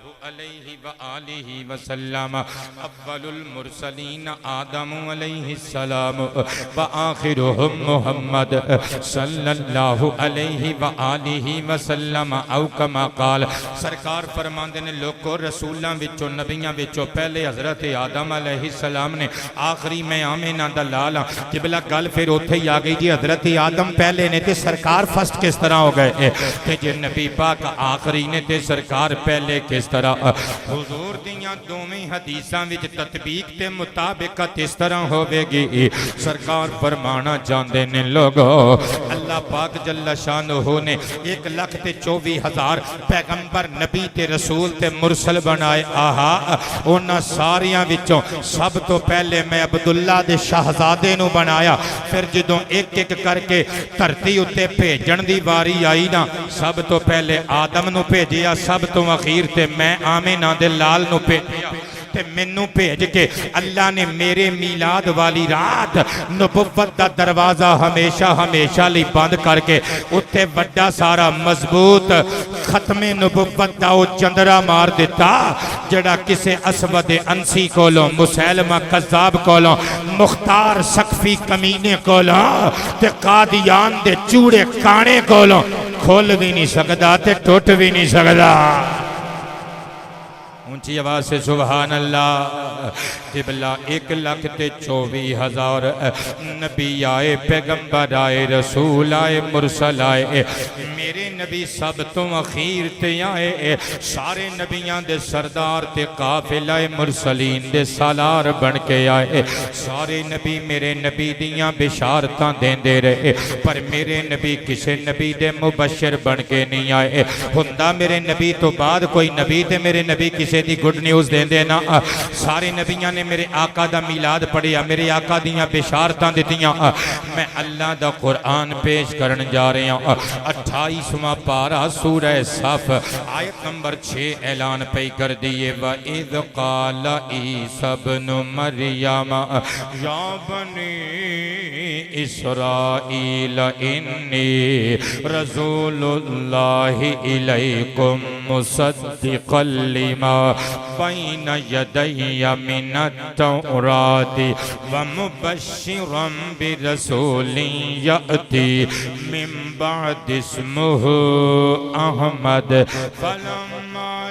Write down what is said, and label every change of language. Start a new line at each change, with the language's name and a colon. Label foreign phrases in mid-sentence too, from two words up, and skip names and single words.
Arabic: علیہ وآلہ وسلم اول المرسلین آدم علیہ السلام وآخرهم محمد صلی اللہ علیہ وآلہ وسلم
Punjabi: او کما قال سرکار فرماندے نے لوگوں رسولاں وچوں نبیاں وچوں پہلے حضرت آدم علیہ السلام نے آخری میں آمینہ دا لالا قبلہ گل پھر اوتھے ہی آگئی جی حضرت آدم پہلے نے تے سرکار فرسٹ کس طرح ہو گئے تے جے نبی پاک آخری نے تے سرکار پہلے کس طرح حضور دیاں دوویں حدیثاں وچ تطبیق تے مطابقت اس طرح ہوے گی سرکار فرمانا چاہندے نے لوگو اللہ پاک جل شانہ نے 1,24,000 پیغمبر نبی تے رسول تے مرسل بنائے آہا انہاں ساریاں وچوں سب تو پہلے میں عبداللہ دے شہزادے نو بنایا پھر جدوں ایک ایک کر کے دھرتی اتے بھیجن دی واری آئی نا سب تو پہلے آدم نو بھیجیا سب تو اخیر تے میں آمینہ دے لال نو بھیجیا تے منو بھیج کے اللہ نے میرے میلاد والی رات نبوت دا دروازہ ہمیشہ لی بند کر کے اتے بڑا سارا مضبوط ختم نبوت دا او چندرہ مار دیتا جڑا کسے اسود انسی کولوں مسیلمہ قذاب کولوں مختار سقفی کمینے کولوں تے قادیان دے چوڑے کانے کولوں کھول بھی نہیں سکدا تے ٹوٹ بھی نہیں سکدا
Urdu: اونچی آواز سے
Arabic: سبحان اللہ
Punjabi: قبلہ 1,24,000 نبی آئے پیغمبر آئے رسول آئے مرسل آئے میرے نبی سب تو اخیر تے آئے سارے نبیان دے سردار تے قافلہ مرسلین دے سالار بن کے آئے سارے نبی میرے نبی دیاں بشارتاں دین دے رہے پر میرے نبی کسے نبی دے مبشر بن کے نہیں آئے ہندہ میرے نبی تو بعد کوئی نبی تے میرے نبی کسے دی
English: good news
Punjabi: دین دینا سارے نبیاں نے میرے آقا دا میلاد پڑھیا میرے آقا دیاں بشارتاں دیتیاں میں اللہ دا قرآن پیش کرن جا رہے ہیں 28واں پارہ سورہ صف آیت نمبر 6 اعلان پہ کر دیئے
Arabic: وَإِذْ قَالَ عِيسَى ابْنُ مَرْيَمَ يَا بَنِي إِسْرَائِيلَ إِنِّي رَسُولُ اللَّهِ إِلَيْكُمْ مُصَدِّقًا لِمَا بَيْنَ يَدَيَّ مِنَ التَّوْرَاةِ وَمُبَشِّرًا بِرَسُولٍ يَأْتِي مِن بَعْدِ اسْمُهُ أَحْمَدُ فَلَمَّا